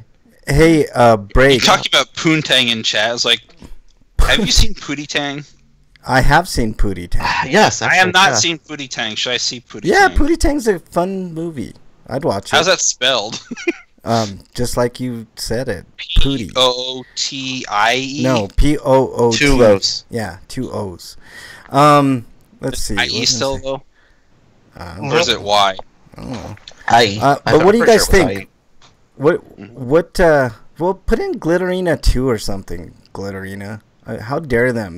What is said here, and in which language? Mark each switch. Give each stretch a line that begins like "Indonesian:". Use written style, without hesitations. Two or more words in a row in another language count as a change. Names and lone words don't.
English: hey, Break. You talked about Poontang in chat. I was like, have you seen Pootie Tang? I have seen Pootie Tang. Yes, actually, I have not seen Pootie Tang. Should I see Pootie Tang? Yeah, Pootie Tang's a fun movie. I'd watch it. How's that spelled? Just like you said it. Pootie. P-O-O-T-I-E? No, P-O-O-T. 2 O's. Yeah, 2 O's. Let's see. I-E still, though? Or is it Y? Oh. I. But what do you guys think? Well, put in Glitterina 2 or something. Glitterina. How dare them?